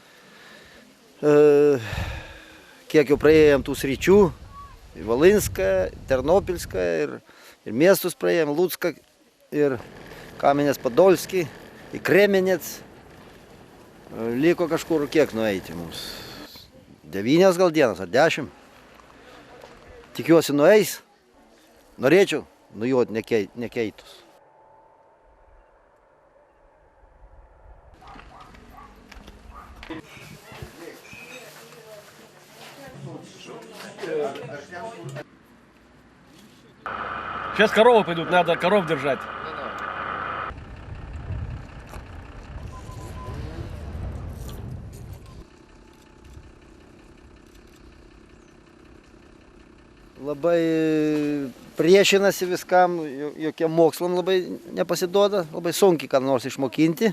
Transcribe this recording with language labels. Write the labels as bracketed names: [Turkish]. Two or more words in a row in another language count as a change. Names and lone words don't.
[Lithuanian] Kiek jau praėjom tų sričių, į Valinską, Ternopilską ir miestus praėjom, Lucką ir Kamenės Podolskį, į Kremenec. Liko kažkur kiek nueiti mums. 9 gal dienas ar 10. Tikiuosi nueis. Norėčiau nujoti nekeitus. [Russian] Сейчас коровы пойдут, надо коров держать. [Lithuanian] Labai priešinasi viskam, jokiem mokslam labai nepasiduoda, labai sunkiai ką nors išmokinti.